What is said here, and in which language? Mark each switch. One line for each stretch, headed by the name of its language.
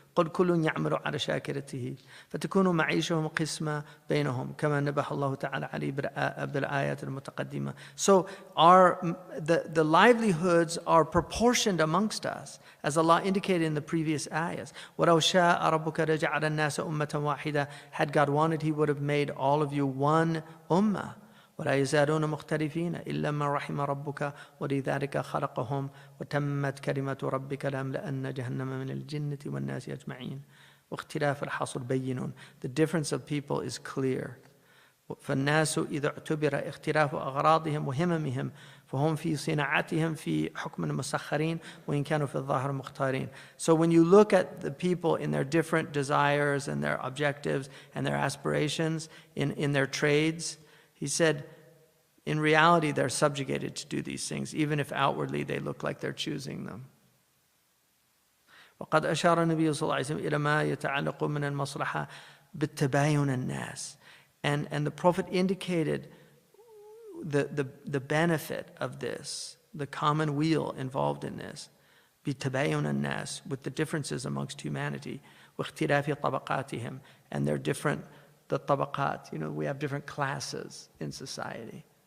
Arabic: قُلْ كُلٌّ يَعْمَلُ عَلَى شَاكِرَتِهِ فَتَكُونُ مَعِيشَهُمْ قِسْمًا بَيْنَهُمْ كَمَا نَبَهَ اللَّهُ تَعَالَى عَلَيْهِ بِالْآيَاتِ الْمُتَقَدِّمَةِ.
English: So the livelihoods are proportioned amongst us, as Allah indicated in the previous ayahs.
Arabic: وَلَوْ شَاءَ رَبُّكَ لَجَعَلَ النَّاسَ أُمَّةً وَاحِدَةً.
English: Had God wanted, He would have made all of you one ummah.
Arabic: ولا يزالون مختلفين إلا من رحم ربك ولذلك خلقهم وتمت كلمة ربك لأملأن جهنم من الجنة والناس أجمعين واختلاف الحصر بين.
English: The difference of people is clear.
Arabic: فالناس إذا اعتبر اختلاف أغراضهم وهممهم فهم في صناعتهم في حكم مسخرين وإن كانوا في الظاهر مختارين.
English: So when you look at the people in their different desires and their objectives and their aspirations in their trades, he said, in reality, they're subjugated to do these things, even if outwardly they look like they're choosing them.
Arabic: وقد أشار النبي صلى الله عليه وسلم إلى ما يتعلق من المصلحة بالتباين الناس.
English: And the Prophet indicated the benefit of this, the common weal involved in this,
Arabic: بتباين الناس,
English: with the differences amongst humanity,
Arabic: واختلاف طبقاتهم,
English: and their different, the tabaqat, we have different classes in society.